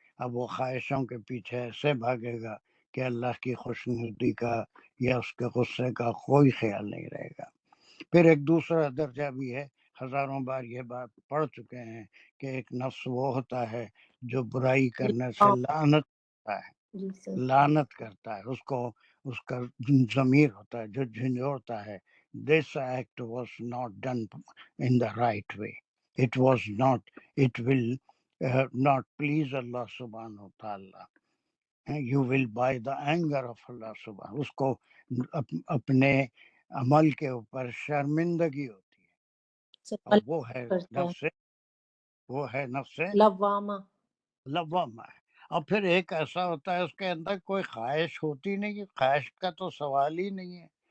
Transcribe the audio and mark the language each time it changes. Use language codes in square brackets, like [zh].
[ur] اب وہ خواہشوں کے پیچھے ایسے بھاگے گا کہ اللہ کی خوشنودی کا یا اس کے غصے کا کوئی خیال نہیں رہے گا. پھر ایک دوسرا درجہ بھی ہے، ہزاروں بار یہ بات پڑھ چکے ہیں کہ ایک نفس وہ ہوتا ہے جو برائی کرنے سے لعنت کرتا ہے، لعنت کرتا ہے، اس کو اس کا ضمیر ہوتا ہے جو جھنجھوڑتا ہے. [en] This act was not done in the right way. It was not, it will not please Allah subhanahu wa ta'ala. You will buy the anger of Allah subhanahu. [ur] اس کو اپنے عمل کے اوپر شرمندگی ہوتی ہے اور وہ ہے نفس، وہ ہے نفس لوامہ. ہے. اور پھر ایک ایسا ہوتا ہے اس کے اندر کوئی خواہش ہوتی نہیں ہے، خواہش کا تو سوال ہی نہیں ہے.